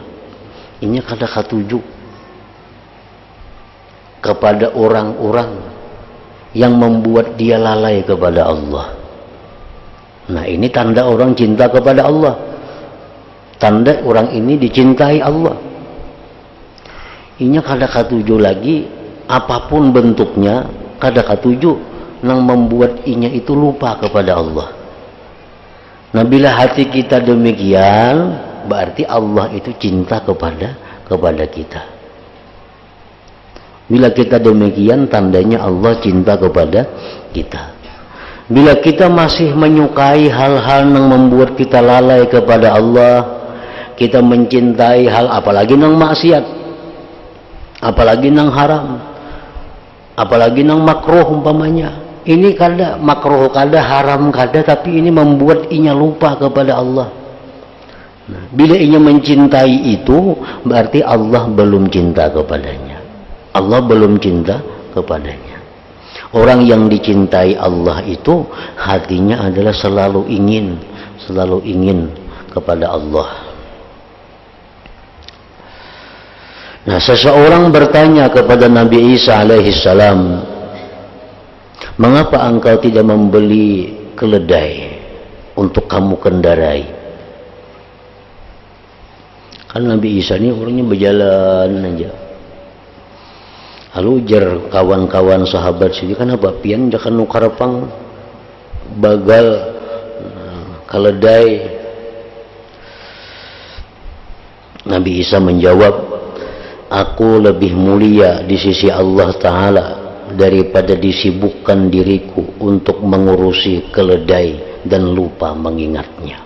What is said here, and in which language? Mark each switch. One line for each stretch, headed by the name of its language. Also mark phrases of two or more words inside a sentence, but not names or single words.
Indonesian: Ini
Banjar: kada katuju
Indonesian: kepada orang-orang yang membuat dia lalai kepada Allah. Nah, ini tanda orang cinta kepada Allah. Tanda orang ini dicintai Allah. Ini
Banjar: kada katuju
Indonesian: lagi, apapun bentuknya,
Banjar: kada katuju nang
Indonesian: membuat inya itu lupa kepada Allah. Nah, bila hati kita demikian, berarti Allah itu cinta kepada kita. Bila kita demikian, tandanya Allah cinta kepada kita. Bila kita masih menyukai hal-hal yang membuat kita lalai kepada Allah, kita mencintai hal apalagi nang maksiat, apalagi nang haram, apalagi nang makruh umpamanya. Ini kada makruh, kada haram, kada, tapi ini membuat inya lupa kepada Allah. Nah, bila inya mencintai itu, berarti Allah belum cinta kepadanya. Allah belum cinta kepadanya. Orang yang dicintai Allah itu hatinya adalah selalu ingin kepada Allah. Nah, seseorang bertanya kepada Nabi Isa alaihissalam, mengapa engkau tidak membeli keledai untuk kamu kendarai? Kan Nabi Isa ini orangnya berjalan aja. Lalu ujar kawan-kawan sahabat sini, kenapa pian jangan nukarapang bagal keledai? Nabi Isa menjawab, aku lebih mulia di sisi Allah Ta'ala daripada disibukkan diriku untuk mengurusi keledai dan lupa mengingatnya.